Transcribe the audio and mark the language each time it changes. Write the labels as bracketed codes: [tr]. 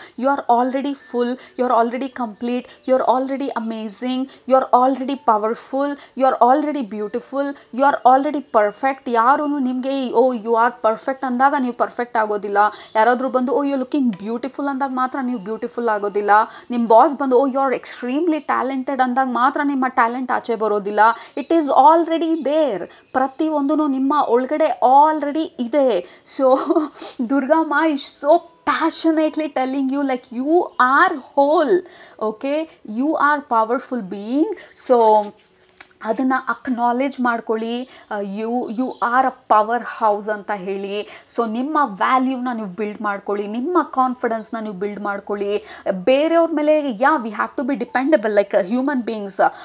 [en] You are already full, you are already complete, you are already amazing, you are already powerful, you are already beautiful, you are already perfect. [kn] ಯಾರೂ ನಿಮಗೆ [en] oh you are perfect [kn] ಅಂದಾಗ ನೀವು perfect ಆಗೋದಿಲ್ಲ. ಯಾರಾದರೂ ಬಂದು [en] oh you looking beautiful [kn] ಅಂದಾಗ ಮಾತ್ರ ನೀವು ಬ್ಯೂಟಿಫುಲ್ ಆಗೋದಿಲ್ಲ. ನಿಮ್ಮ ಬಾಸ್ ಬಂದು [en] oh you are extremely talented [kn] ಅಂದಾಗ ಮಾತ್ರ ನಿಮ್ಮ ಟ್ಯಾಲೆಂಟ್ ಆಚೆ ಬರೋದಿಲ್ಲ. [en] It is already there. [kn] ಪ್ರತಿಯೊಂದೂ ನಿಮ್ಮ ಒಳಗಡೆ ಆಲ್ರೆಡಿ ಇದೆ. [en] So Durgamma is so passionately telling you like you are whole, okay, you are powerful being. [kn] So ಅದನ್ನು ಅಕ್ನಾಲೇಜ್ ಮಾಡ್ಕೊಳ್ಳಿ, [en] you are a powerhouse [kn] ಅಂತ ಹೇಳಿ. ಸೊ ನಿಮ್ಮ ವ್ಯಾಲ್ಯೂನ ನೀವು ಬಿಲ್ಡ್ ಮಾಡ್ಕೊಳ್ಳಿ, ನಿಮ್ಮ ಕಾನ್ಫಿಡೆನ್ಸ್ನ ನೀವು ಬಿಲ್ಡ್ ಮಾಡ್ಕೊಳ್ಳಿ. ಬೇರೆಯವ್ರ ಮೇಲೆ [en] We have to be dependable like human beings.